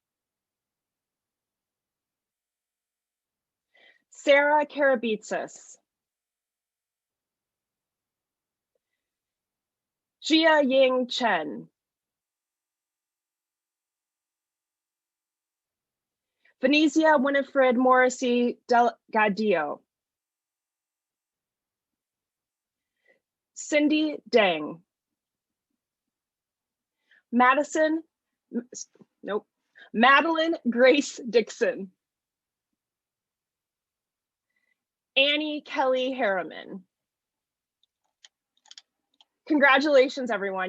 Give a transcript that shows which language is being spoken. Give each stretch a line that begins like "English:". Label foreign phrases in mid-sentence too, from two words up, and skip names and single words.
English: Sarah Karabitsis. Jia Ying Chen. Venezia Winifred Morrissey Delgadillo. Cindy Deng. Madeline Grace Dixon. Annie Kelly Harriman. Congratulations, everyone.